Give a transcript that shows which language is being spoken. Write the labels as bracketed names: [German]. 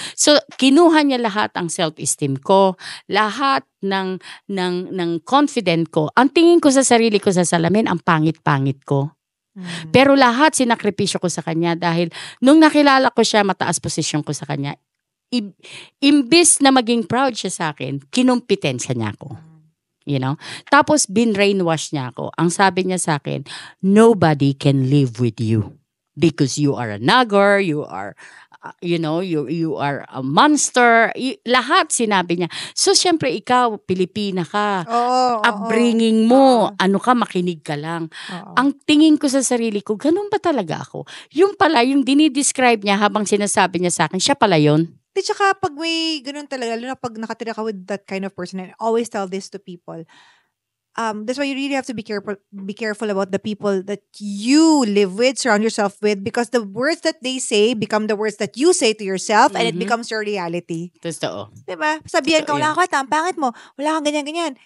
[Filipino] So, kinuha niya lahat ang self-esteem ko, lahat ng confident ko. Ang tingin ko sa sarili ko sa salamin, ang pangit-pangit ko. Pero lahat sinakripisyo ko sa kanya dahil nung nakilala ko siya, mataas posisyon ko sa kanya, imbis na maging proud siya sa akin, kinumpitensya niya ako. [English] You know? [Filipino] Tapos, bin-brainwash niya ako. Ang sabi niya sa akin, [English] nobody can live with you because you are a nagger, you are you are a monster. [Filipino] Lahat sinabi niya. So, syempre, ikaw, Pilipina ka. Upbringing mo, ano ka, makinig ka lang. Ang tingin ko sa sarili ko, ganun ba talaga ako? Yung pala, yung dinidescribe niya habang sinasabi niya sa akin, siya pala yun. Di tsaka pag may ganun talaga, lalo na pag nakatira ka [English] with that kind of person, and I always tell this to people, that's why you really have to be careful about the people that you live with, surround yourself with, because the words that they say become the words that you say to yourself, and it becomes your reality. [Filipino] Totoo. Diba? Sabihan ka, wala ka kwenta, ang pangit mo, wala kang ganyan-ganyan.